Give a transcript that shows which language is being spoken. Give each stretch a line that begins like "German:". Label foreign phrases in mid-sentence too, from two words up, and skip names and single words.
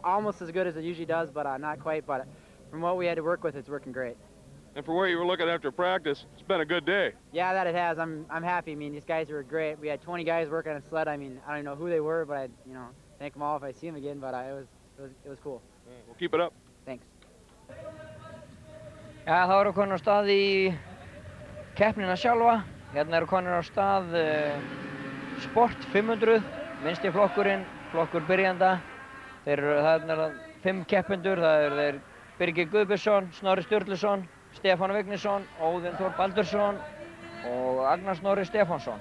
English: Almost as good as it usually does, but not quite. But from what we had to work with, it's working great. And for where you were looking after practice, it's been a good day. Yeah, that it has. I'm happy. I mean, these guys were great. We had 20 guys working on a sled. I mean, I don't know who they were, but I thank them all if I see them again. But it was cool. We'll keep it up. Thanks.
Icelandic: Ja, þá eru konur á stað í keppnina sjálfa. Hérna eru konur á stað Sport 500, minnsti flokkurinn, flokkur byrjanda. Það eru 5 keppendur. Það eru þeir Birgir Guðbjörnsson, Snorri Sturluson, Stefán Vignisson, Óðinn Þór Baldursson og Agnar Snorri Stefánsson.